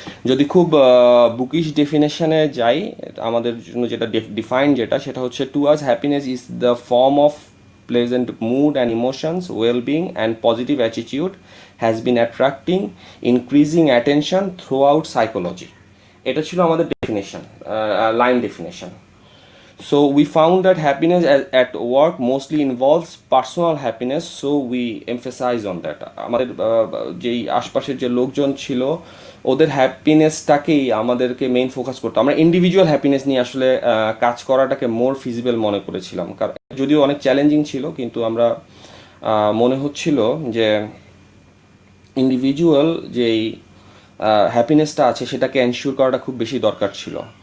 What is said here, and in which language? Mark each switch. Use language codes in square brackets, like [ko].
[bn] যদি খুব বুকিশ ডেফিনেশনে যাই, আমাদের জন্য যেটা ডিফাইন সেটা হচ্ছে [en] To us happiness is the form of pleasant mood and emotions, well-being and positive attitude has been attracting increasing attention throughout psychology. [bn] এটা ছিল আমাদের definition, line definition. [en] So we found that happiness at work mostly involves personal happiness, so we emphasize on that. [bn] আমাদের যেই আশপাশের যে লোকজন ছিল ওদের হ্যাপিনেসটাকেই আমাদেরকে মেইন ফোকাস করতো। আমরা ইন্ডিভিজুয়াল হ্যাপিনেস নিয়ে আসলে কাজ করাটাকে মোর ফিজিবল মনে করেছিলাম, কারণ যদিও অনেক চ্যালেঞ্জিং ছিল কিন্তু আমরা মনে হচ্ছিল যে ইন্ডিভিজুয়াল যেই হ্যাপিনেসটা আছে সেটাকে এনশিওর করাটা খুব বেশি দরকার ছিল।